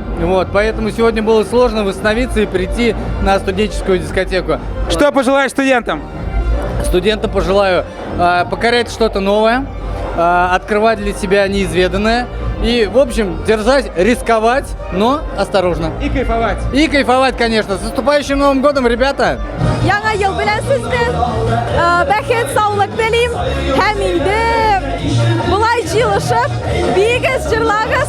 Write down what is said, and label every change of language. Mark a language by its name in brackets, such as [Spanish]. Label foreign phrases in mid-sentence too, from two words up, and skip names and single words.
[Russian] Вот, поэтому сегодня было сложно восстановиться и прийти на студенческую дискотеку. Что пожелаешь студентам? Студентам пожелаю покорять что-то новое, открывать для себя неизведанное. И, в общем, держать, рисковать, но осторожно. И кайфовать. И кайфовать, конечно. С наступающим Новым годом, ребята! [Tatar] Яңа ел белән сезне бәхет, саулык телим. Һәм инде болай җыелышып, бигез, җырлагыз.